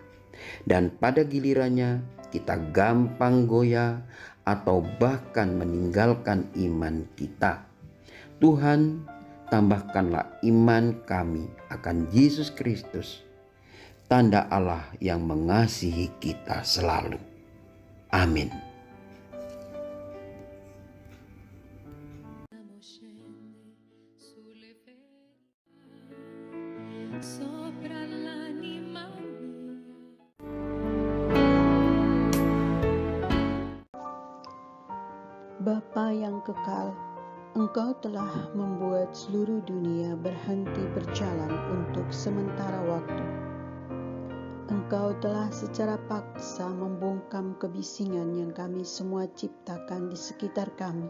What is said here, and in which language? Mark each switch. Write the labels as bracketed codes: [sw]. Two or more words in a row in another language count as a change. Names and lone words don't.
[id] Dan pada gilirannya kita gampang goyah atau bahkan meninggalkan iman kita. Tuhan, tambahkanlah iman kami akan Yesus Kristus, tanda Allah yang mengasihi kita selalu. Amin. [it] Sopra l'anima mia. [id] Bapa yang kekal, Engkau telah membuat seluruh dunia berhenti berjalan untuk sementara waktu. Engkau telah secara paksa membungkam kebisingan yang kami semua ciptakan di sekitar kami.